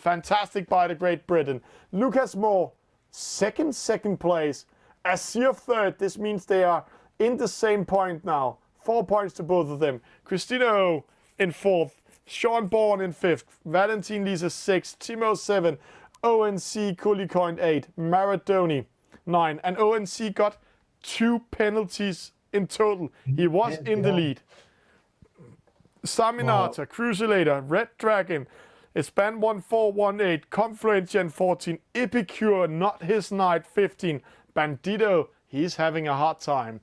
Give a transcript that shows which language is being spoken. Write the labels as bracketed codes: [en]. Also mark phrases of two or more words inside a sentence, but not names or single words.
[en] Fantastic by the Great Britain. Lucas Moore, second place. Asere third. This means they are in the same point now. 4 points to both of them. Christina O in fourth. Sean Bourne in fifth. Valentin Lisa sixth. Timo 7. ONC Kulikoin 8. Maradonnie 9. And ONC got 2 penalties in total. He was in the lead. Saminata, Crucilator, Red Dragon, Span 1418, Konfluentia in 14, Epicure, not his night 15, Bandito, he's having a hard time.